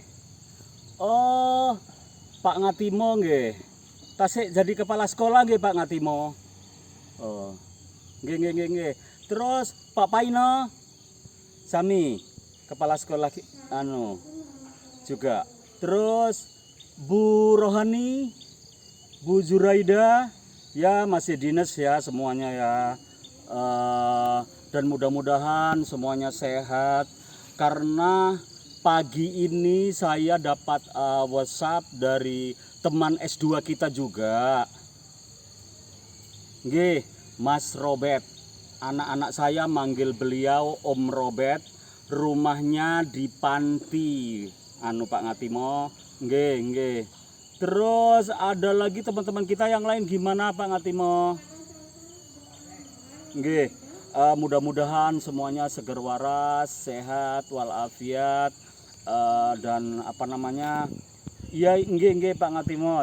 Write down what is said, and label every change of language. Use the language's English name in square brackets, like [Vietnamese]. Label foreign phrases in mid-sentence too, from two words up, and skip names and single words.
[Indonesian] Oh, Pak Ngatimo nggih. Tasik jadi kepala sekolah nggih Pak Ngatimo. Oh. Nggih. Terus Pak Paino sami kepala sekolah juga. Terus Bu Rohani, Bu Zuraida ya masih dinas ya semuanya ya. Dan mudah-mudahan semuanya sehat karena pagi ini saya dapat WhatsApp dari teman S2 kita juga. Nggih, Mas Robert. Anak-anak saya manggil beliau Om Robert. Rumahnya di Panti. Pak Ngatimo. Nggih. Terus ada lagi teman-teman kita yang lain gimana Pak Ngatimo? Nggih. Mudah-mudahan semuanya [Javanese] seger waras, [Indonesian] sehat walafiat. Dan iya nggih Pak Ngatimo.